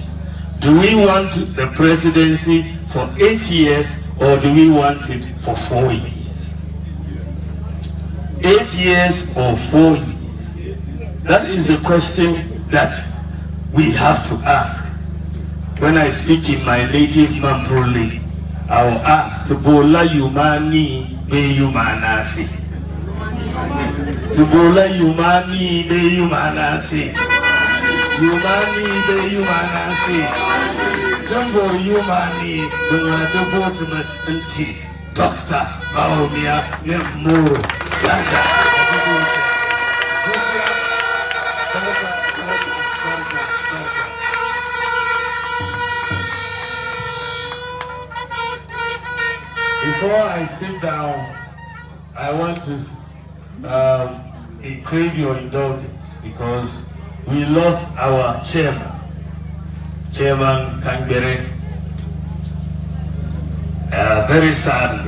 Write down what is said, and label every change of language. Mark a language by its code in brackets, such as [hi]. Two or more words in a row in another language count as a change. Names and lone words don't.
[en] Do we want the presidency for 8 years or do we want it for 4 years? 8 years or 4 years? That is the question that we have to ask. When I speak in my native Mamproli, I will ask, [maw] Tubola Yumani be Yumanasi. Tubola Yumani be Yumanasi. Yumani be Yumanasi. Jumbo Yumani, [en] the Anti, Dr. Bawumia, Nemo, Sanda. Before I sit down, I want to crave your indulgence because we lost our chairman, Chairman Kangbere, very sadly.